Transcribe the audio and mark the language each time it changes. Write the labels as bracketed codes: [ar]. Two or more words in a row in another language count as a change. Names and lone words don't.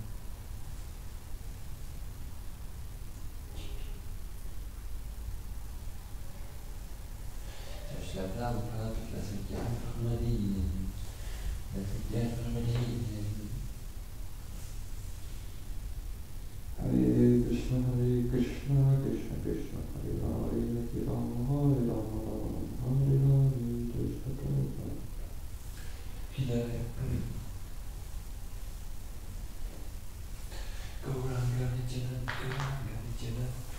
[de] Shila Prabhupada, lass mich dir einfach mal dienen, lass mich dir einfach mal dienen. [sa] Hare Krishna, Krishna Krishna, Hare Hare, Hare Rama, Hare Rama, Hare Hare, Krishna Prabhupada. Gauranga Nityananda, Gauranga Nityananda.